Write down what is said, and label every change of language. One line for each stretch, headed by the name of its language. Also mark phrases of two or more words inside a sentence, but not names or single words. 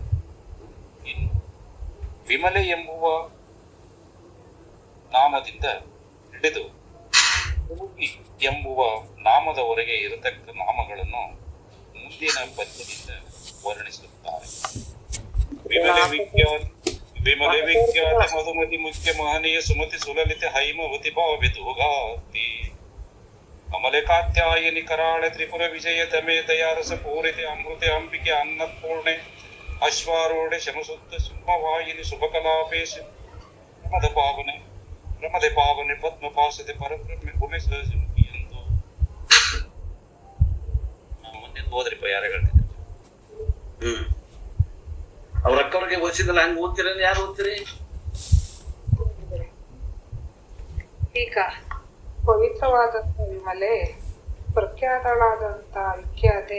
Kannada: ಇನ್ನು ವಿಮಲೆ ಎಂಬುವ ನಾಮದಿಂದ ಹಿಡಿದು ಹುಡುಗಿ ಎಂಬುವ ನಾಮದವರೆಗೆ ಇರತಕ್ಕ ನಾಮಗಳನ್ನು ಮುಂದಿನ ಪದ್ಯದಿಂದ ವರ್ಣಿಸುತ್ತಾರೆ. ವಿಮಲೆ ವಿಖ್ಯಾತ ಮಧುಮತಿ ಮುಖ್ಯ ಮಹನೀಯ ಸುಮತಿ ಸುಲಲಿತ ಹೈಮವತಿ ಭಾವಿತುಗಾತಿ ಅಮಲೆ ಕಾತ್ಯಾಯನಿ ಕರಾಳೆ ತ್ರಿಪುರ ವಿಜಯ ತಮೆ ದಯಾರಸ ಪೂರಿತೆ ಅಮೃತೆ ಅಂಬಿಕೆ ಅನ್ನಪೂರ್ಣೆ ಅಶ್ವಾರೂಢೆ ಶಮಸುತ್ತ ಸಿಂಹವಾಹಿನಿ ಶುಭಕಲಾಪೇಶ ಪ್ರಮದೆ ಪಾವನೆ ಪದ್ಮಪಾಸದೆ ಪರಬ್ರಹ್ಮೆ ಭೂಮಿ ಸಹಜಮುಖಿ ಎಂದು ಮುಂದೆ ಹೋದ್ರಿಪ್ಪ ಯಾರ ಹೇಳ್ತಿದ್ರು. ಅವ್ರ ಅಕ್ಕವ್ರಿಗೆ ಓದಿಸಿದಲ್ಲ, ಹಂಗ ಓದ್ತೀರ? ಯಾರು ಓದ್ತೀರಿ? ಈಗ ಪವಿತ್ರವಾದಂತ ವಿಮಲೆ, ಪ್ರಖ್ಯಾತಳಾದಂತ ವಿಖ್ಯಾತೆ